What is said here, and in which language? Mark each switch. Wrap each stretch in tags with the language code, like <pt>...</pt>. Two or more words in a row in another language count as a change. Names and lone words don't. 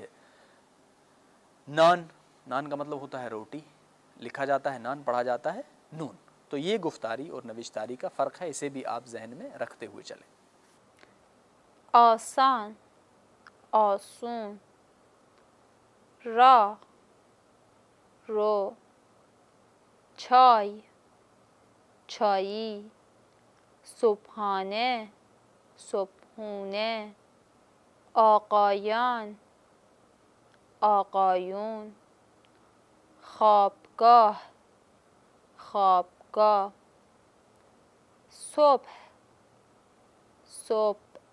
<ur>نان، نان کا مطلب ہوتا ہے روٹی، لکھا جاتا ہے نان، پڑھا جاتا ہے نون، تو یہ گفتاری اور نوشتاری کا فرق ہے، اسے بھی آپ ذہن میں رکھتے ہوئے چلیں۔</ur> <fa>آسان، آسون، را، رو، چای، چایی، صبحانه، صبحونه، آقایان، آقایون، خوابگاه، خوابگاه، صبح، صبح،</fa>